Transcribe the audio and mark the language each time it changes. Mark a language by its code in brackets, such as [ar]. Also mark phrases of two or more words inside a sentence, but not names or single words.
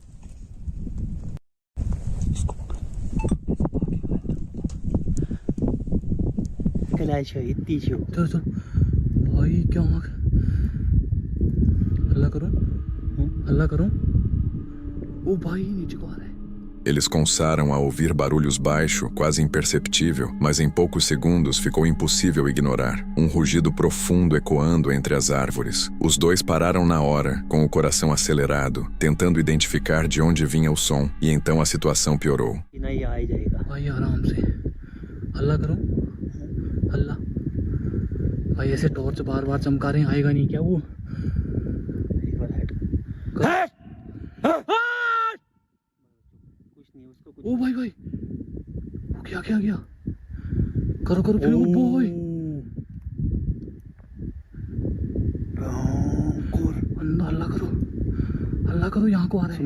[hi] भाई क्या हल्ला करो ओ भाई नीचे को आ रहा है [pt] Eles começaram a ouvir barulhos baixo, quase imperceptível, mas em poucos segundos ficou impossível ignorar. Um rugido profundo ecoando entre as árvores. Os dois pararam na hora, com o coração acelerado, tentando identificar de onde vinha o som, e então a situação piorou. [hi] भाई आराम से हल्ला करो हल्ला भाई ऐसे टॉर्च बार बार चमका रहे हैं आएगा नहीं क्या वो ओ भाई भाई वो क्या करो फिर ओ भाई हल्ला करो यहाँ को आ रहा है